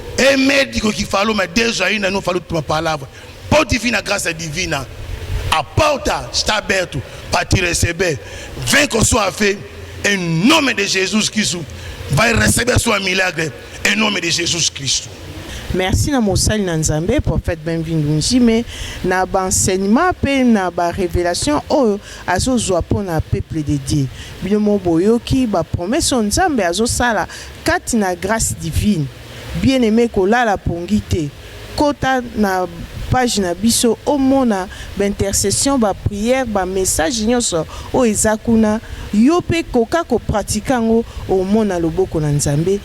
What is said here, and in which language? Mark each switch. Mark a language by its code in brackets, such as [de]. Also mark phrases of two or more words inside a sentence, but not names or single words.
[pt] É médico que falou, mas Deus ainda não falou uma palavra. Pode vir na graça divina. A porta está aberta para te receber. Vem com sua fé. Em nome de Jesus Cristo. Vai receber a sua milagre. Em nome de Jesus Cristo. [ln] Merci na mosali na Nzambe, prophète Benvindu Njime, na enseignement pe na ba révélation oyo azozwa pona [fr] peuple de Dieu. [ln] Binomo boyoki ba promesse Nzambe azosala kati na [fr] grâce divine. [ln] Bien-aimé kolala pongite. Kota na page na biso omona ba intercession, ba prière, ba message nyonso o ezakuna yo pe koka ko pratikango omona loboko na Nzambe.